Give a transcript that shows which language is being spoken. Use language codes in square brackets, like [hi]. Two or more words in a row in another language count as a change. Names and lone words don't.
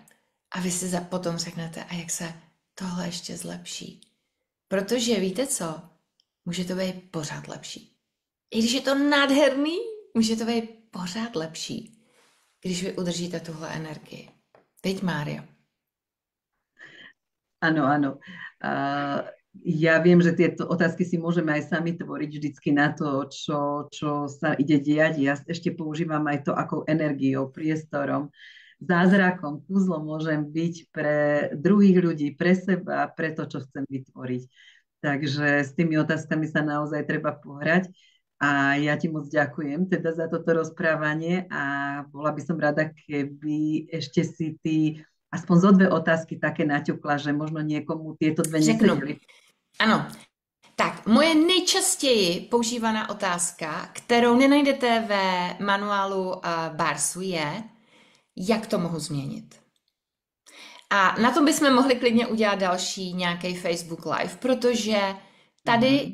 [cs] A vy si potom řeknete, a jak se tohle ještě zlepší? Protože víte co? Může to být pořád lepší. I když je to nádherný, může to být pořád lepší, když vy udržíte tuhle energii. Teď, Mário. [sk] Áno. Ja viem, že tieto otázky si môžeme aj sami tvoriť vždycky na to, čo sa ide diať. Ja ešte používam aj to, akou energiou, priestorom, zázrakom, kúzlom môžem byť pre druhých ľudí, pre seba, pre to, čo chcem vytvoriť. Takže s tými otázkami sa naozaj treba pohrať. A ja ti moc ďakujem teda za toto rozprávanie a bola by som rada, keby ešte si ty aspoň zo 2 otázky také naťukla, že možno niekomu tieto 2 nesedeli. [cs] Ano. Tak, moje nejčastěji používaná otázka, kterou nenajdete ve manuálu Barsu, je, jak to mohu změnit. A na tom bychom mohli klidně udělat další nějaký Facebook Live, protože tady